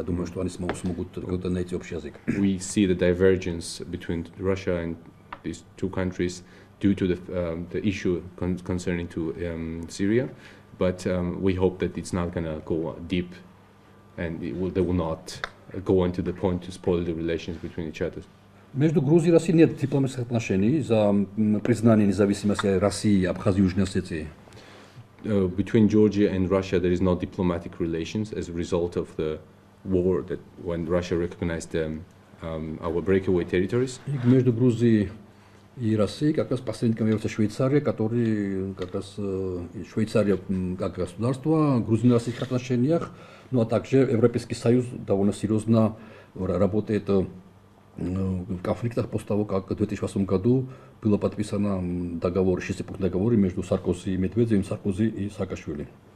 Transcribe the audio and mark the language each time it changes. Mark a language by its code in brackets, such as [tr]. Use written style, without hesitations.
[ru] Я думаю, что они смогут как-то найти общий язык. [en] We see the divergence between Russia and these two countries due to the issue concerning to Syria. But we hope that it's not going to go deep, and they will not go on to the point to spoil the relations between each other. [ru] Между Грузией и Россией нет дипломатических отношений за признание независимости России, Абхазии и Южной Осетии. [en] Between Georgia and Russia, there is no diplomatic relations as a result of the war that when Russia recognized our breakaway territories. [ru] Между Грузией и Россией как раз посредником является Швейцария, который как раз Швейцария как государство в грузино-российских отношениях, ну а также Европейский Союз довольно серьезно работает в конфликтах после того, как в 2008 году было подписано договор, 6-пунктный договор между Саркози и Медведевым, Саркози и Саакашвили.